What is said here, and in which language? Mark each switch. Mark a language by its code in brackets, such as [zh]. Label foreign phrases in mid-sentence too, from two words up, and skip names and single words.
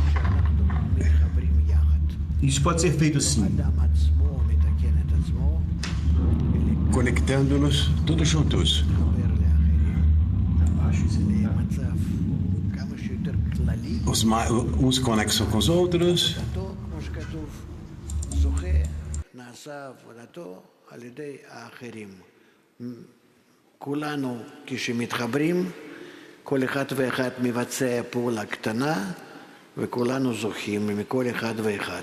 [pt] Isso pode ser feito assim. Conectando-nos todos juntos. Uns conexam com os outros. [he] כולנו כשמתחברים, כל אחד ואחד מבצע פעולה קטנה, וכולנו זוכים מכל אחד ואחד.